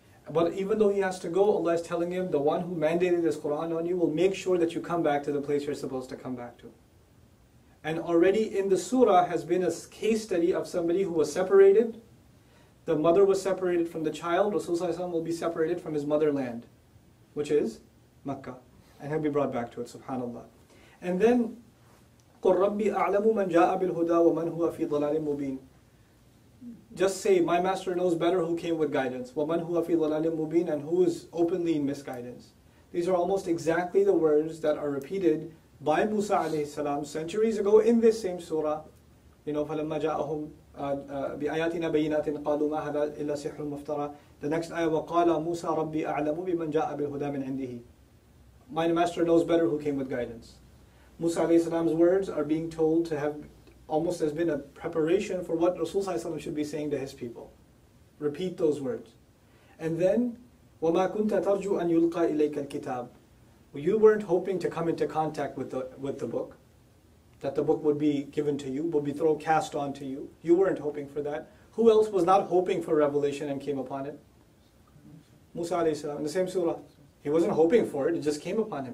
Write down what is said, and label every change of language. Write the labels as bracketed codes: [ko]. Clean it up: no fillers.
[en] But even though he has to go, Allah is telling him, the one who mandated this Qur'an on you will make sure that you come back to the place you're supposed to come back to. And already in the surah has been a case study of somebody who was separated. The mother was separated from the child. Rasulullah will be separated from his motherland, which is Mecca. And he'll be brought back to it, subhanAllah. And then, [ar] قُلْ رَبِّي أَعْلَمُ مَنْ جَاءَ بِالْهُدَى وَمَنْ هُوَ فِي ضَلَالٍ مُبِينٍ. [en] Just say, my master knows better who came with guidance. [ar] وَمَنْ هُوَ فِي ضَلَالٍ مُبِينٍ, [en] and who is openly in misguidance. These are almost exactly the words that are repeated by Musa alayhi salam centuries ago in this same surah. [ar] فَلَمَّا جَاءَهُمْ بِآيَاتِنَا بَيِّنَاتٍ قَالُوا مَا هَذَا إِلَّا سِحْرٌ مُفْتَرًى. [en] The next ayah, [ar] وَقَالَ مُوسَى رَبِّي أَعْلَمُ بِمَنْ جَاءَ بِالْهُدَى مِنْ عِنْدِهِ. [en] My master knows better who came with guidance. Musa alayhi salam's words are being told to have almost has been a preparation for what Rasul should be saying to his people. Repeat those words. And then, [ar] وَمَا كُنْتَ تَرْجُوا أَنْ يُلْقَى إِلَيْكَ الْكِتَابِ. [en] You weren't hoping to come into contact with the book, that the book would be given to you, would be cast onto you. You weren't hoping for that. Who else was not hoping for revelation and came upon it? Musa alayhi salam, in the same surah. He wasn't hoping for it, it just came upon him.